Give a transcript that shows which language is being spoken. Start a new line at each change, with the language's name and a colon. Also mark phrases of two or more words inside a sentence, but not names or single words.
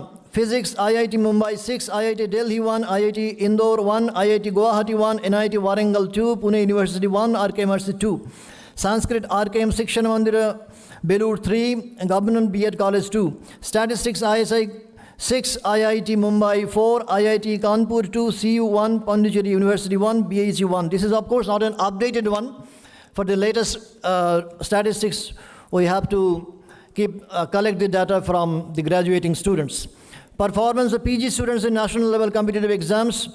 English: Physics, IIT Mumbai 6, IIT Delhi 1, IIT Indore 1, IIT Guwahati 1, NIT Warangal 2, Pune University 1, RKMRC 2. Sanskrit, RKM Shikshan Mandira Belur 3, Government B.Ed College 2. Statistics, ISI 6, IIT Mumbai 4, IIT Kanpur 2, CU 1, Pondicherry University 1, BHU 1. This is of course not an updated one. For the latest statistics, we have to collect the data from the graduating students. Performance of PG students in national level competitive exams.